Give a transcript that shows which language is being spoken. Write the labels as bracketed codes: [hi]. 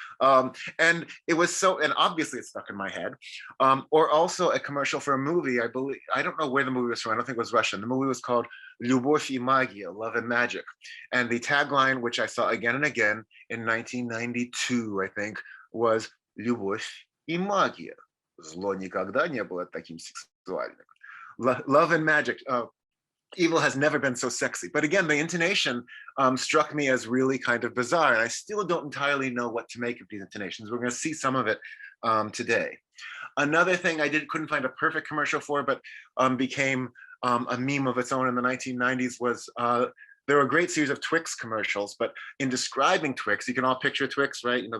[en] And it was so, and obviously it's stuck in my head. Or also a commercial for a movie, I believe, I don't know where the movie was from, I don't think it was Russian. The movie was called Любовь и магия, Love and Magic. And the tagline, which I saw again and again in 1992, I think, was Любовь и магия. [ru] Зло никогда не было таким сексуальным. [en] Love and magic. Evil has never been so sexy. But again, the intonation struck me as really kind of bizarre. And I still don't entirely know what to make of these intonations. We're going to see some of it today. Another thing I couldn't find a perfect commercial for, but became a meme of its own in the 1990s was there were a great series of Twix commercials, but in describing Twix, you can all picture Twix, right?